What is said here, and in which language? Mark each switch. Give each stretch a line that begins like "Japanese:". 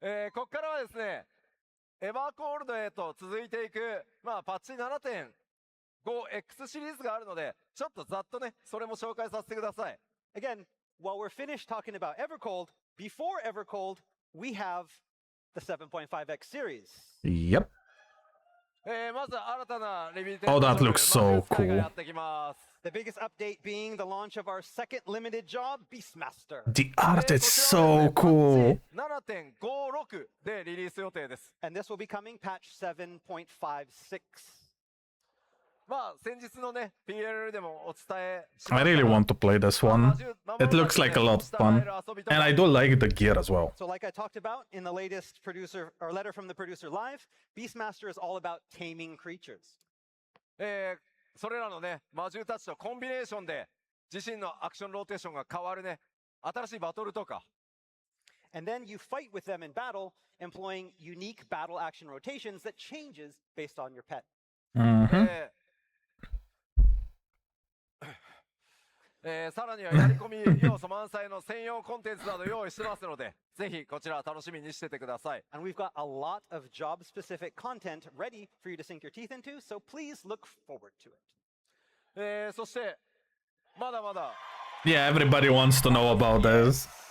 Japanese: ここからはですね、エバーコールドへと続いていく、パッチ 7.5X シリーズがあるので、ちょっとざっとね、それも紹介させてください。
English: Again, while we're finished talking about Evercold, before Evercold, we have the 7.5X series. Yep.
Japanese: まず新たなレビュー
English: Oh, that looks so cool.
Japanese: やってきます。
English: The biggest update being the launch of our second limited job, Beastmaster. The art is so cool.
Japanese: 7.56 でリリース予定です。
English: And this will be coming patch 7.56.
Japanese: 先日のね、PLL でもお伝えし
English: I really want to play this one. It looks like a lot of fun. And I do like the gear as well. So like I talked about in the latest producer or letter from the producer live, Beastmaster is all about taming creatures.
Japanese: それらのね、魔獣たちとコンビネーションで自身のアクションローテーションが変わるね、新しいバトルとか。
English: And then you fight with them in battle, employing unique battle action rotations that changes based on your pet. Mm-hmm.
Japanese: さらにはやり込み要素満載の専用コンテンツなど用意してますので、ぜひこちら楽しみにしててください。
English: And we've got a lot of job-specific content ready for you to sink your teeth into, so please look forward to it.
Japanese: そしてまだまだ
English: Yeah, everybody wants to know about this.